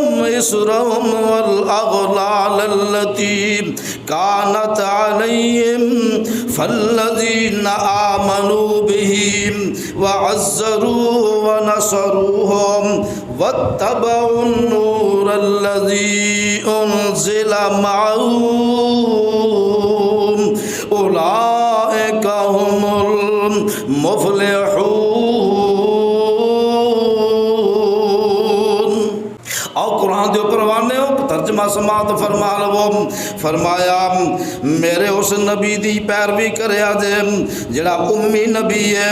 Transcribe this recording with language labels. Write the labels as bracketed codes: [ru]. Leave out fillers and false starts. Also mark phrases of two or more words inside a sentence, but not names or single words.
[ar] إصرهم والأغلال التي كانت عليهم فالذين آمنوا به وعزروه ونصروه واتبعوا النور الذي أنزل معه أولئك هم المفلحون. [pa] ਔਰ ਕੁਰਾਨ ਦੇ ਉੱਪਰ ਵਾਣੇ ਹੋ ਤਰਜਮਾ ਸਮਾਅਤ ਫ਼ਰਮਾ ਲਵੋ। ਫ਼ਰਮਾਇਆ ਮੇਰੇ ਉਸ ਨਬੀ ਦੀ ਪੈਰਵੀ ਕਰਿਆ ਜੇ ਜਿਹੜਾ ਉੱਮੀ ਨਬੀ ਹੈ।